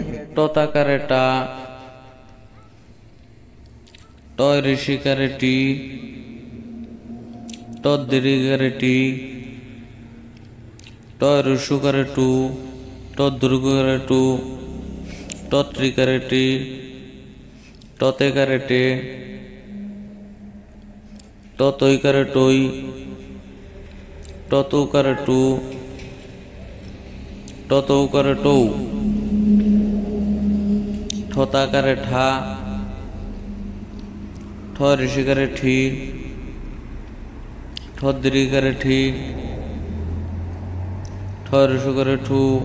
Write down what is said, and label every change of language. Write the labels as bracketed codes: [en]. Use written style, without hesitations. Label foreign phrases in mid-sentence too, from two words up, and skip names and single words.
[bn] টতাকারে টা, টয় ঋষিকারে টি, দীর্ঘিকারে টি, টয় রুসুকারে টু, দুর্গকারে টু, ত্রিকারে টি, তেকারে টে, তৈকারে টই, তুকারে টু, তৌকারে টৌ, ঠতাকারে ঠা, ঠ ঋষিকারে ঠি, দীর্ঘিকারে ঠি, ঠ ঋষুকারে ঠু,